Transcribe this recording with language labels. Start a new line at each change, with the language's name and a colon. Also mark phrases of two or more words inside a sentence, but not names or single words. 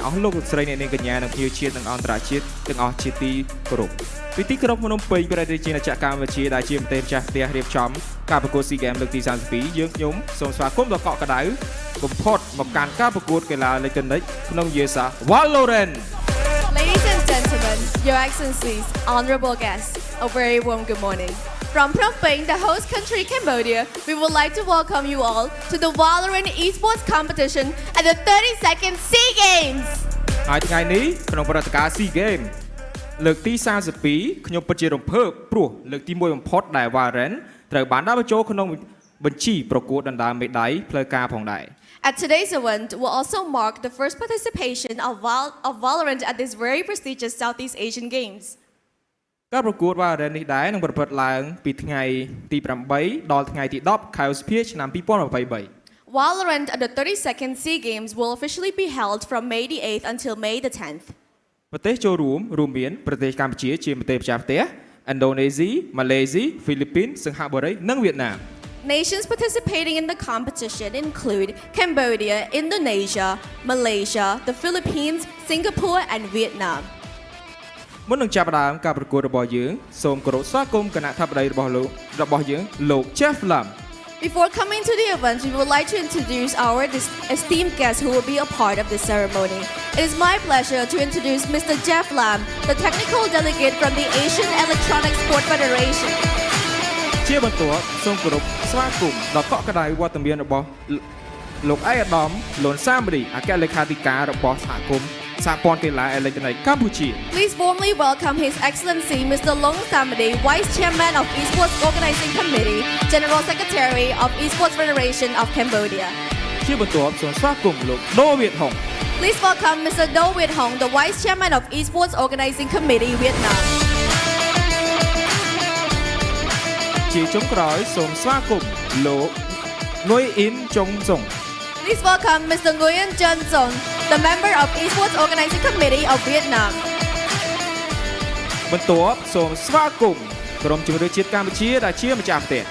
Khmer: អស់លោកស្រីអ្នកនាងកញ្ញានិងភ្ញៀវជាតិនិងអន្តរជាតិទាំងអស់ជាទីគោរពពីទីក្រុងភ្នំពេញប្រទេសជាណាចក្រកម្ពុជាដែលជាប្រទេសម្ចាស់ផ្ទះរៀបចំការប្រកួត SEA Games លើកទី32យើងខ្ញុំសូមស្វាគមន៍ដល់កក់ក្ដៅបំផុតមកកាន់ការប្រកួតកីឡាអេឡិចត្រូនិកក្នុងយេសា VALORANT
English: Ladies and gentlemen, Your Excellencies, honorable guests, a very warm good morning. From Phnom Penh, the host country Cambodia, we would like to welcome you all to the VALORANT Esports competition at the 32nd SEA Games.
Khmer: ហើយថ្ងៃនេះក្នុងព្រឹត្តិការណ៍ SEA Games លើកទី32ខ្ញុំពិតជារំភើបព្រោះលើកទី1បំផុតដែល VALORANT ត្រូវបានដាក់បញ្ចូលក្នុងបញ្ជីប្រកួតដណ្ដើមមេដាយផ្លូវការផងដែរ
English: At today's event will also mark the first participation of Valorant at this very prestigious Southeast Asian Games.
Khmer: ការប្រកួត Valorant នេះដែរនឹងប្រព្រឹត្តឡើងពីថ្ងៃទី 8 ដល់ថ្ងៃទី 10 ខែឧសភាឆ្នាំ 2023
English: Valorant at the 32nd SEA Games will officially be held from May the 8th until May the 10th.
Khmer: ប្រទេសចូលរួមមានប្រទេសកម្ពុជាជាប្រទេសម្ចាស់ផ្ទះ Indonesia, Malaysia, Philippines សិង្ហបុរី និង វៀតណាម
English: Nations participating in the competition include Cambodia, Indonesia, Malaysia, the Philippines, Singapore, and Vietnam.
Khmer: មុននឹងចាប់ផ្ដើមការប្រកួតរបស់យើងសូមគោរពស្វាគមន៍គណៈថាបតីរបស់យើងលោក Jeff Lam.
English: Before coming to the event, we would like to introduce our esteemed guests who will be a part of this ceremony. It is my pleasure to introduce Mr. Jeff Lam, the technical delegate from the Asian Electronic Sport Federation.
Khmer: ជាបន្ទាប់សូមគោរពស្វាគមន៍ដល់កក់ក្ដៅវត្តមានរបស់លោកឯកឧត្តមលន់សាមរីអគ្គលេខាធិការរបស់សហព័ន្ធកីឡាអេឡិចត្រូនិកកម្ពុជា
English: Please warmly welcome His Excellency Mr. Long Samadi, Vice Chairman of Esports Organizing Committee, General Secretary of Esports Federation of Cambodia.
Khmer: ជាបន្ទាប់សូមស្វាគមន៍លោក ដូវៀតហុង
English: Please welcome Mr. Do Viet Hong, the Vice Chairman of Esports Organizing Committee, Vietnam.
Khmer: ជាចុងក្រោយសូមស្វាគមន៍លោក ងុយអ៊ីនចុងសុង
English: Please welcome Mr. Nguyen Chun Song, the member of Esports Organizing Committee of Vietnam.
Khmer: បន្ទាប់សូមស្វាគមន៍ក្រុមជម្រើសជាតិកម្ពុជាដែលជាម្ចាស់ផ្ទះ